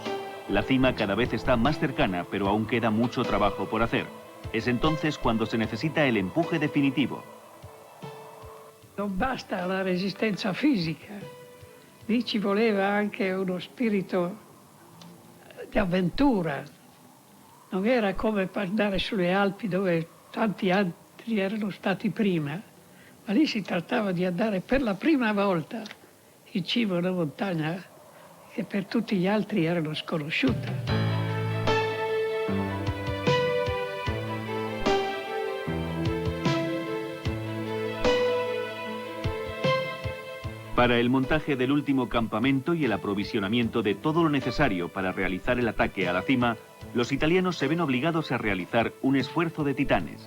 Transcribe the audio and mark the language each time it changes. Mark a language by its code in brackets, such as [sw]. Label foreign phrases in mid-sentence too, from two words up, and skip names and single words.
[es] La cima cada vez está más cercana, pero aún queda mucho trabajo por hacer. Es entonces cuando se necesita el empuje definitivo. [it] Non basta la resistenza fisica, lì ci voleva anche uno spirito di avventura. Non era come andare sulle Alpi dove tanti altri erano stati prima, ma lì si trattava di andare per la prima volta in cima a una montagna che per tutti gli altri erano sconosciute. [es] Para el montaje del último campamento y el aprovisionamiento de todo lo necesario para realizar el ataque a la cima, los italianos se ven obligados a realizar un esfuerzo de titanes.